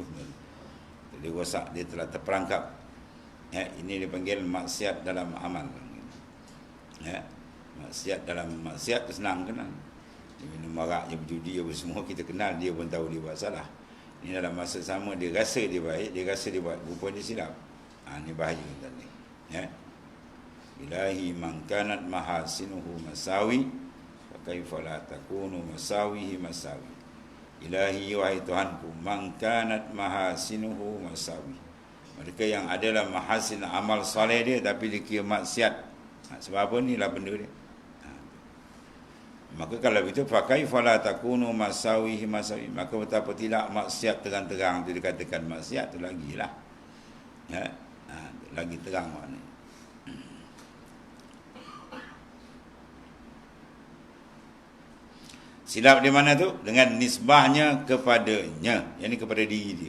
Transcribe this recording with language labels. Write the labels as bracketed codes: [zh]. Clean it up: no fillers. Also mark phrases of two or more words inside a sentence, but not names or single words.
[ms] Dia rosak, dia telah terperangkap. Ya, ini dipanggil maksiat dalam amal. Ya, maksiat dalam maksiat tu senang kenal. Dia minum arak, dia berjudi, dia semua kita kenal, dia pun tahu dia buat salah. Ini dalam masa sama dia rasa dia baik, dia rasa dia buat, rupanya dia silap. Ini bahaya tadi. Ya. [ar] إلهي من كانت محاسنه مساوي فكيف لا تكون مساويه مساوي. Ilahi [ms] wahai Tuhanku, [ar] من كانت محاسنه مساوي. [ms] Mereka yang adalah mahasin amal soleh dia tapi dia kira maksiat. Sebab apa ni lah benda dia. Maka kalau begitu [ar] فكيف لا تكون مساويه مساوي. [ms] Maka betapa tidak maksiat terang-terang tu dikatakan maksiat tu lagilah. Ya. Lagi terang maknanya. Silap di mana tu? Dengan nisbahnya kepadanya, yakni kepada diri dia.